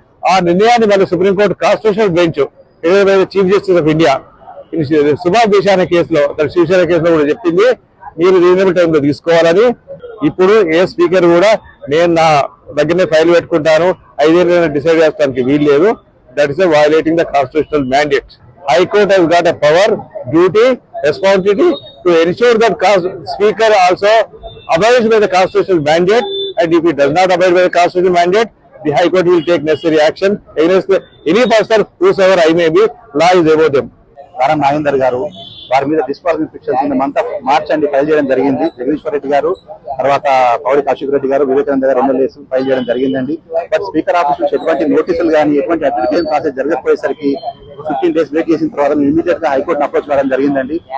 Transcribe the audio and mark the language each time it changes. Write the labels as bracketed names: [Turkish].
[Telugu] ఆ నిర్ణయాన్ని మళ్ళీ సుప్రీంకోర్టు కాన్స్టిట్యూషనల్ బెంచ్ ఏదైతే chief justice of India Subhash దేశాన కేసులో శివసేన కేసులో కూడా చెప్పింది మీరు రీజనబుల్ టైంలో తీసుకోవాలని. ఇప్పుడు ఏ స్పీకర్ కూడా నేను నా దగ్గరనే ఫైల్ పెట్టుకుంటాను 5 ఏళ్ళైనా డిసైడ్ చేస్తానికి వీలు లేదు. [English] That is violating the constitutional mandate. High Court has got a power, duty, responsibility to ensure that Speaker also abides by the constitutional mandate, and if he does not abide by the constitutional mandate, the High Court will take necessary action against any person whosoever I may be. Law is above them. [Telugu] Danam Nagender గారు వారి మీద disqualification in month of March అండి file చేయడం జరిగింది. జగదీశ్వర్ రెడ్డి గారు, తర్వాత పౌడి కౌశిక్ రెడ్డి గారు, వివేకానంద గారు ఎమ్మెల్యేస్ ఫైల్ చేయడం జరిగిందండి. బట్ స్పీకర్ ఆఫీస్ నుంచి ఎటువంటి నోటీసులు కానీ ఎటువంటి అప్లికేషన్ ప్రాసెస్ జరగకపోయేసరికి 15 days వెయిట్ చేసిన తర్వాత ఇమీడియట్ గా హైకోర్టును అప్రోచ్ కావడం జరిగిందండి.